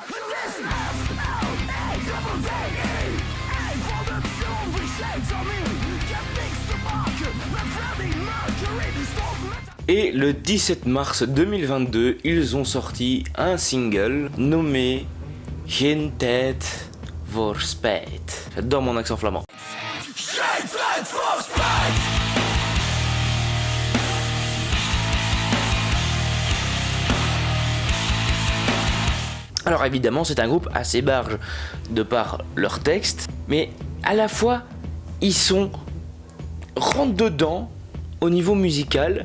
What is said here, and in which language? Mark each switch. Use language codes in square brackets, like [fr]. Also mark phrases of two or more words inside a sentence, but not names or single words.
[fr] Et le 17 mars 2022, ils ont sorti un single nommé Geen tijd voor spijt. J'adore mon accent flamand. Alors évidemment, c'est un groupe assez barge de par leur texte, mais à la fois, ils rentrent dedans au niveau musical.